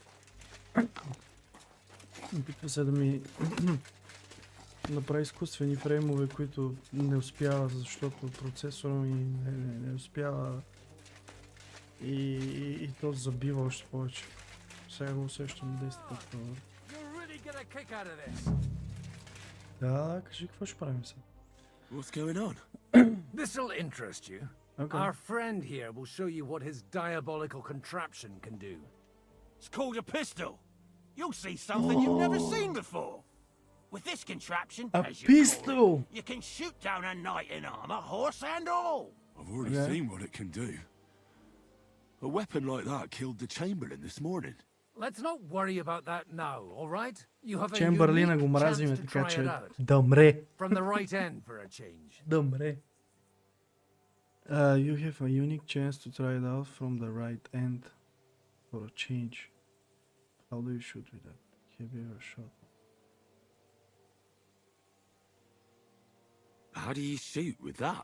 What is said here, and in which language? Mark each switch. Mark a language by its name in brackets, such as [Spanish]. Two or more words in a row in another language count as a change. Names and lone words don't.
[Bulgarian] Опитва се да ми направи изкуствени фреймове, които не успява, защото процесора ми не успява и то забива още повече. Сега го усещам 10 пъти. Да, кажи какво ще правим сега. [English] What's going on? This'll interest you. Okay. Our friend here will show you what his diabolical contraption can do. It's called a pistol. You'll see something you've never seen before. With this contraption, A as you call pistol! it, you can shoot down a knight in armor, horse and all. I've already seen what it can do. A weapon like that killed the Chamberlain this morning. Let's not worry about that now, all right? You have a [Bulgarian] Чемберлина го [English] unique chance [Bulgarian] мразиме, [English] to [Bulgarian] така [English] try [Bulgarian] че [English] it out. [Bulgarian] да умре. [English] From the right end for a change. [Bulgarian] Да умре. [English] You have a unique chance to try it out from the right end for a change. How do you shoot with that? Have you ever shot? How do you shoot with that?